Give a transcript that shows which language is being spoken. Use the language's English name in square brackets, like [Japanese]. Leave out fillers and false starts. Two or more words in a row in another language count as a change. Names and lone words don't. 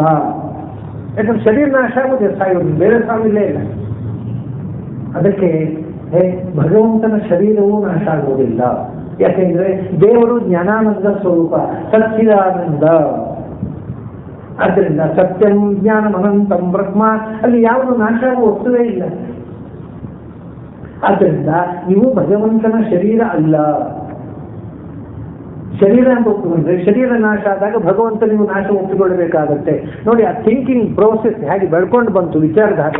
[Kannada] ಯಾಕಂದ್ರೆ ಶರೀರ ನಾಶ ಆಗೋದೇ, ಸಾಯೋದು, ಬೇರೆ ಸಾವಿಲ್ಲೇ ಇಲ್ಲ. ಅದಕ್ಕೆ ಭಗವಂತನ ಶರೀರವೂ ನಾಶ ಆಗುವುದಿಲ್ಲ. ಯಾಕೆಂದ್ರೆ ದೇವರು ಜ್ಞಾನಾನಂದ ಸ್ವರೂಪ, ಸಚ್ಚಿದಾನಂದ. [Sanskrit] ಆದ್ದರಿಂದ ಸತ್ಯಂ ಜ್ಞಾನಂ ಅನಂತಂ ಬ್ರಹ್ಮ, [Kannada] ಅಲ್ಲಿ ಯಾವುದು ನಾಶ ಆಗುವ ವಸ್ತುವೇ ಇಲ್ಲ. ಆದ್ದರಿಂದ ಇವು ಭಗವಂತನ ಶರೀರ ಅಲ್ಲ. ಶರೀರ ಅಂತ ಒಪ್ಪಿಕೊಂಡ್ರೆ ಶರೀರ ನಾಶ ಆದಾಗ ಭಗವಂತ ನೀವು ನಾಶ ಒಪ್ಪಿಕೊಳ್ಳಬೇಕಾಗತ್ತೆ. ನೋಡಿ ಆ [English] thinking process [Kannada] ಹೇಗೆ ಬೆಳ್ಕೊಂಡು ಬಂತು ವಿಚಾರದ ಹಾಗೆ.